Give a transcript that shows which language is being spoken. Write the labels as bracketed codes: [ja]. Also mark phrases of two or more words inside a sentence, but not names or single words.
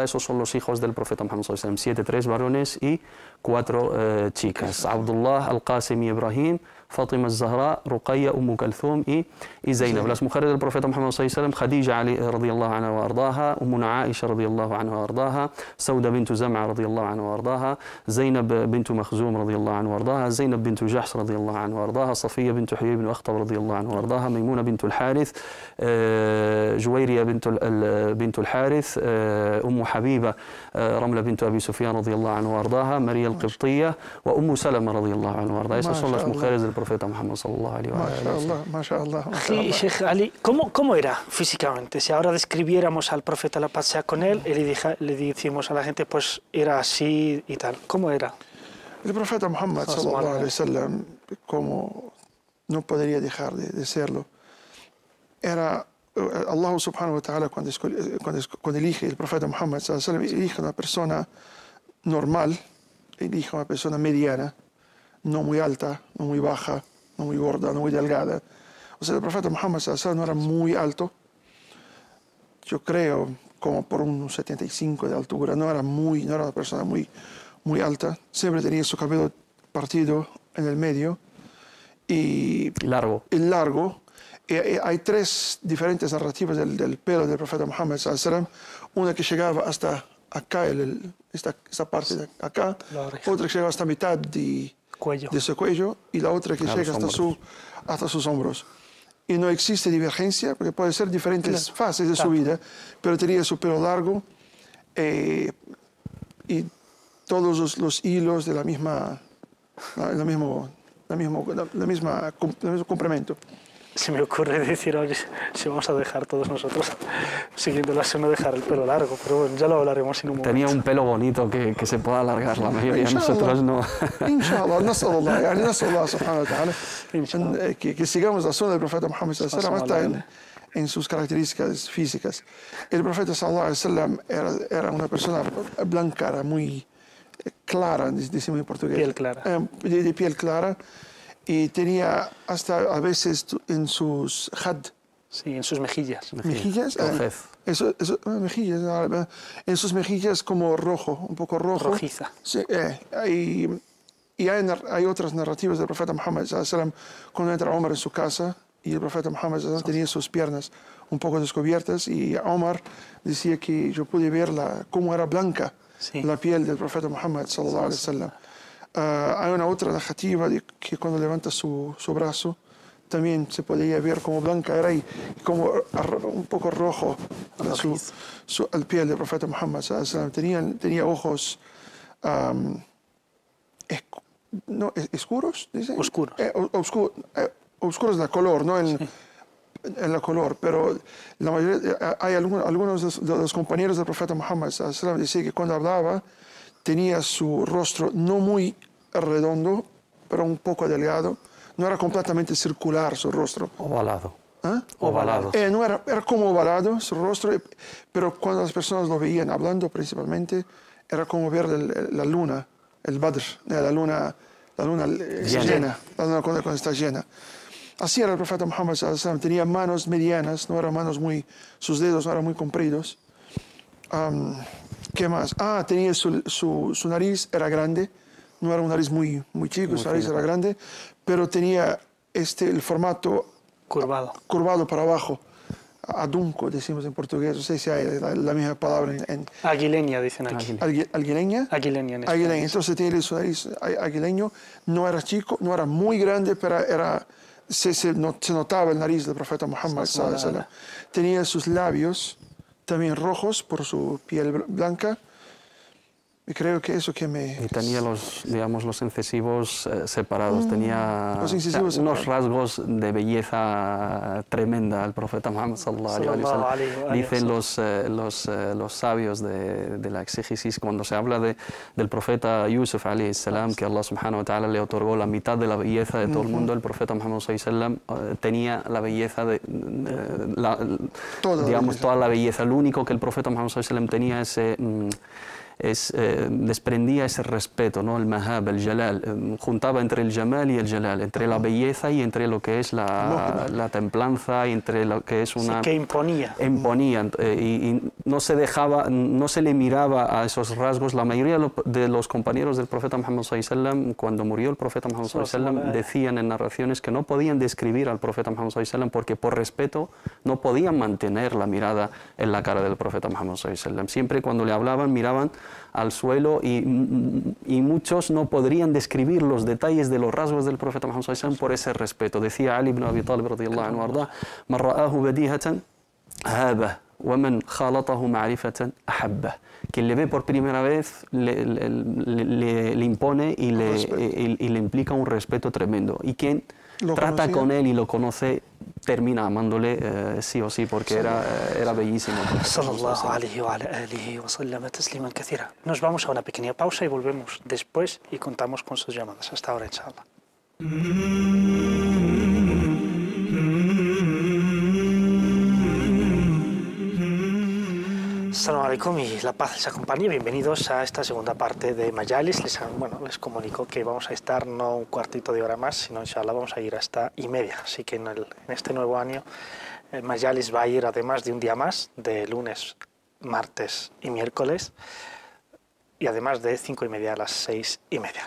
[es] Esos son los hijos del profeta Muhammad [ar] صلى الله عليه وسلم, [es] 7, 3 varones y 4 chicas. Abdullah, Al-Qasim y Ibrahim, Fatima al-Zahra, Ruqayya, Kulthum y Zainab. Las mujeres del profeta Muhammad [ar] صلى الله عليه وسلم: Khadija رضي الله عنها وأرضاها, Ummuna Aisha رضي الله عنها وأرضاها, Sauda bint Zam'a رضي الله عنها وأرضاها, Zainab bint Makhzum رضي الله عنها وأرضاها, Zainab bint Jahsh رضي الله عنها وأرضاها, Safiya bint Huyay ibn Akhtab رضي الله عنها وأرضاها, Maymuna bint al-Harith, Juwayriya bint al-Harith, Habiba, Ramla bint Abi Sufyan رضي الله عنها وأرضاها, Maria al-Qibtiyya wa Salama رضي الله عنها وأرضاها. [es] Esas son las mujeres del profeta Muhammad [ar] صلى الله عليه وسلم. [es] Mashallah. Sí, Sheikh Ali, ¿cómo era físicamente? Si ahora describiéramos al profeta, la paz sea con él, y le decimos a la gente, pues era así y tal. ¿Cómo era? El profeta Muhammad [ar] صلى الله عليه وسلم, [es] como no podría dejar de serlo, era Allah [ar] سبحانه وتعالى, [es] cuando elige el profeta Muhammad [ar] صلى الله عليه وسلم, [es] elige una persona normal, elige una persona mediana, no muy alta, no muy baja, no muy gorda, no muy delgada. O sea, el profeta Muhammad [ar] صلى الله عليه وسلم [es] no era muy alto, yo creo como por unos 75 de altura, no era una persona muy alta, siempre tenía su cabello partido en el medio y largo. Hay 3 diferentes narrativas del pelo del profeta Muhammad [ar] صلى الله عليه وسلم: [es] una que llegaba hasta acá, esta parte de acá, otra que llegaba hasta mitad de su cuello, y la otra que llega hasta sus hombros. Y no existe divergencia, porque puede ser diferentes fases de su vida, pero tenía su pelo largo y todos los hilos de el mismo complemento. Se me ocurre decir, oye, si vamos a dejar todos nosotros siguiendo la no dejar el pelo largo, pero bueno, ya lo hablaremos en un momento. Tenía un pelo bonito que se pueda alargar, la mayoría de nosotros no. [ar] إن شاء الله، نسأل الله سبحانه وتعالى, [es] que sigamos la sunna del profeta Muhammad [ar] صلى الله عليه وسلم [es] hasta en sus características físicas. El profeta [ar] صلى الله عليه وسلم [es] era una persona blanca, era muy clara, decimos en portugués. Piel clara. De piel clara. Y tenía hasta a veces en sus had. Sí, en sus mejillas. Mejillas. Mejillas. En sus mejillas como rojo, un poco rojo. Rojiza. Sí, y hay otras narrativas del profeta Muhammad [ar] صلى الله عليه وسلم, [es] cuando entra Omar en su casa y el profeta Muhammad [ar] صلى الله عليه وسلم [es] tenía sus piernas un poco descubiertas, y Omar decía que yo pude ver cómo era blanca la piel del profeta Muhammad [ar] صلى الله عليه وسلم. [es] Hay una otra narrativa de que cuando levanta su brazo también se podía ver como blanca era, y como un poco rojo el piel del profeta Muhammad [ar] صلى الله عليه وسلم. [es] Tenía ojos oscuros, ¿dicen? Oscuros de color, no en la color, pero la mayoría, hay algunos de los compañeros del profeta Muhammad [ar] صلى الله عليه وسلم [es] decían que cuando hablaba tenía su rostro no muy redondo, pero un poco delgado. No era completamente circular su rostro. Ovalado. Ovalado. No era como ovalado su rostro, pero cuando las personas lo veían hablando principalmente, era como ver la luna, el Badr, la luna llena, la luna cuando está llena. Así era el profeta Muhammad [ar] صلى الله عليه وسلم. [es] Tenía manos medianas, no eran manos sus dedos no eran muy compridos. ¿Qué más? Tenía su nariz era grande, no era un nariz muy chico, su nariz era grande, pero tenía el formato curvado para abajo, adunco, decimos en portugués, no sé si hay la misma palabra en aguileña, dicen aquí. ¿Aguileña? Aguileña en español. Entonces tiene su nariz aguileño, no era chico, no era muy grande, pero se notaba el nariz del profeta Muhammad [ar] صلى الله عليه وسلم. [es] Tenía sus labios también rojos por su piel blanca, Y creo que eso que me... Y tenía los, digamos, los incisivos separados, tenía los incisivos unos separados. rasgos de belleza tremenda el profeta Muhammad [ar] صلى الله عليه وسلم. [es] Dicen los sabios de la exégesis, cuando se habla del profeta Yusuf [ar] عليه السلام, [es] que Allah [ar] سبحانه وتعالى [es] le otorgó la mitad de la belleza de todo el mundo, el profeta Muhammad [ar] صلى الله عليه وسلم [es] tenía la belleza toda la belleza. Lo único que el profeta Muhammad [ar] صلى الله عليه وسلم [es] tenía desprendía ese respeto, ¿no? El mahab, el jalal, juntaba entre el jamal y el jalal, entre la belleza y entre lo que es la templanza, y entre lo que es una... Sí, que imponía. Imponía, y no se dejaba, no se le miraba a esos rasgos. La mayoría de los compañeros del profeta Muhammad [ar] صلى الله عليه وسلم, [es] cuando murió el profeta Muhammad [ar] صلى الله عليه وسلم, [es] decían en narraciones que no podían describir al profeta Muhammad [ar] صلى الله عليه وسلم [es] porque por respeto no podían mantener la mirada en la cara del profeta Muhammad [ar] صلى الله عليه وسلم. [es] Siempre cuando le hablaban miraban al suelo, y muchos no podrían describir los detalles de los rasgos del profeta Muhammad [ar] صلى الله عليه وسلم [es] por ese respeto. [ar] Decía Ali ibn Abi Talib رضي الله عنه أرضاه: "من رآه بديهة هابه ومن خالطه معرفة أحبه". [es] Quien le ve por primera vez le impone y le implica un respeto tremendo. Y quien trata con él y lo conoce termina amándole sí o sí, porque era bellísimo. [ar] صلى الله عليه وعلى آله وسلم تسليما كثيرا. [es] Nos vamos a una pequeña pausa y volvemos después y contamos con sus llamadas. Hasta ahora, inshallah. [ar] السلام عليكم [es] y la paz les acompañe. Bienvenidos a esta segunda parte de Majalis. Les comunico que vamos a estar no un cuartito de hora más, sino inshallah vamos a ir hasta 1:30. Así que en este nuevo año Majalis va a ir además de un día más, de lunes, martes y miércoles, y además de 5:30 a las 6:30.